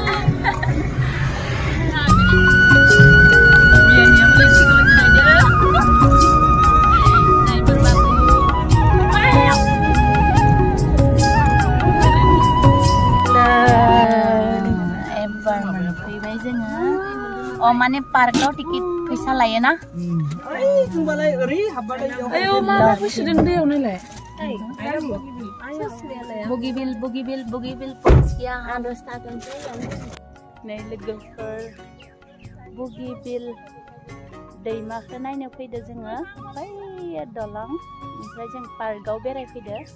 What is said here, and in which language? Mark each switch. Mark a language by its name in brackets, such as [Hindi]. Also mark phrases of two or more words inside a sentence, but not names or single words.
[Indonesian] Biarnya boleh sih kalau aja. Naik berbatu. [Bodo] Faibai जोङो अ माने पार्कआव टिकेट फैसा लायो ना ओइ जोंबालाय ओरै हाबबालाय आयौ मा फैसोदों दैयाव नायलाय बुगिबिल पन्सिया नै लोगोफोर बुगिबिल दैमाखौ नायनो फैदो जोङो बै दलं ओमफ्राय जों पार्कआव बेरायफैदो